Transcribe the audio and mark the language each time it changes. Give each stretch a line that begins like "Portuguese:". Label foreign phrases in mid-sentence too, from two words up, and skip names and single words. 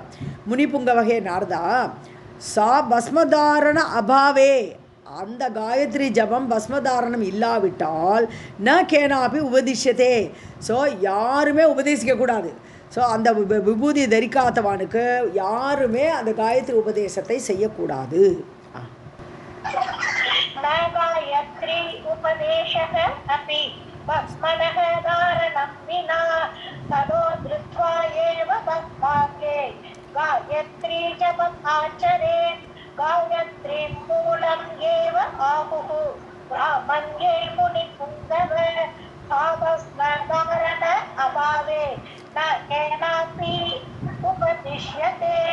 Sanskrit: मुनिपुङ्ग वकै नार्ता सा भस्मधारण अभावे,
Tamil: அந்த காயத்ரி ஜபம் பஸ்மதாரணம் இல்லாவிட்டால்
Sanskrit: न केनापि उपदिश्यते,
Tamil: ஸோ யாருமே உபதேசிக்கக்கூடாது. ஸோ அந்த விபூதி தரிக்காதவானுக்கு யாருமே அந்த காயத்ரி உபதேசத்தை செய்யக்கூடாது.
Sanskrit: न गायत्री उपदेशः अपि भस्मनः धारणं विना ततो धृत्वा एव भस्माङ्गे गायत्री जपम् आचरेत्. गायत्री मूलम् एव आहुः ब्राह्मण्ये मुनिपुङ्गव, सा भस्मधारण अभावे न केनापि उपदिश्यते.